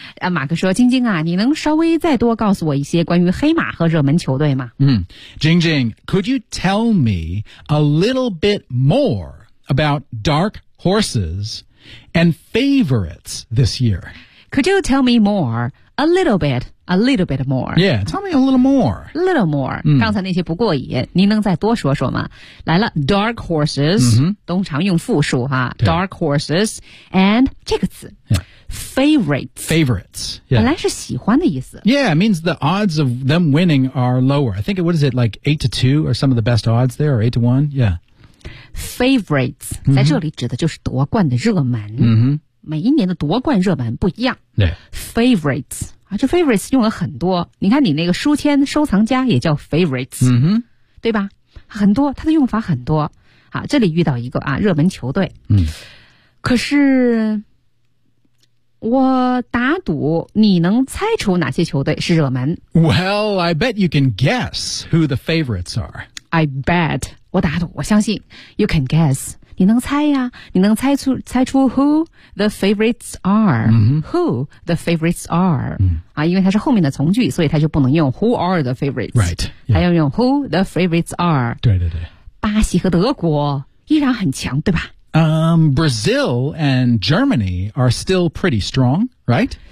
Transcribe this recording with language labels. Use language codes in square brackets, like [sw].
[zh] 马克说晶晶啊你能稍微再多告诉我一些关于黑马和热门球队吗 [en] 晶晶 could you tell me a little bit more about dark horses and favorites this year? Could you tell me more? A little bit more. Yeah, tell me a little more. [zh] Mm. 刚才那些不过瘾您能再多说说吗来了 [en] dark horses,、 mm-hmm. [zh] 通常用复数哈 [en] dark horses, and [zh] 这个词。 [en] Yeah. Favorites. Yeah. [zh] 本来是喜欢的意思。 [en] Yeah, it means the odds of them winning are lower. I think, what is it, like 8-2 are some of the best odds there, or 8-1? Yeah. Favorites,、mm-hmm. [zh] 在这里指的就是夺冠的热门。 Mm-hmm. 每一年的夺冠热门不一样。 [en] Yeah. [zh] Favorites, 这 favorites 用了很多。你看你那个书签收藏家也叫 favorites,、 mm-hmm. 对吧？很多，它的用法很多。好，这里遇到一个啊，热门球队。 Mm. 可是我打赌你能猜出哪些球队是热门。 [en] Well, I bet you can guess who the favorites are. I bet. [zh] 我打赌我相信 [en] you can guess. [zh] 你能猜呀你能猜出 [en] who the favorites are.、 Mm-hmm. Who the favorites are.、 Mm-hmm. [zh] 啊因为它是后面的从句所以它就不能用 [en] who are the favorites. Right.、Yeah. [zh] 它要用 [en] who the favorites are. [zh] 对对对。巴西和德国依然很强对吧 [en] Brazil and Germany are still pretty strong, right?